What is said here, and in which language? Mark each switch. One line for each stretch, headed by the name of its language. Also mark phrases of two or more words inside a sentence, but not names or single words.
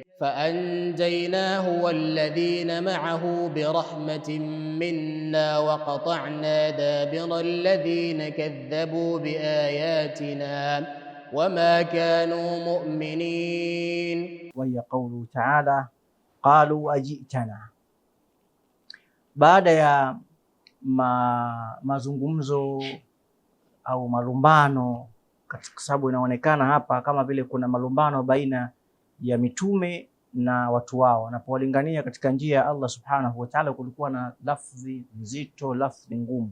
Arabic: فأنجيناه والذين معه برحمة منا وقطعنا دابر الذين كذبوا بآياتنا وما كانوا مؤمنين. وهي قوله تعالى قالوا أجئتنا.
Swahili: Baada ya mazungumzo au malumbano, kwa sababu inaonekana hapa kama vile kuna malumbano baina ya mitume na watu wao wanapowalingania katika njia ya Allah
Arabic: سبحانه وتعالى,
Swahili: kulikuwa na lafzi nzito, lafzi ngumu.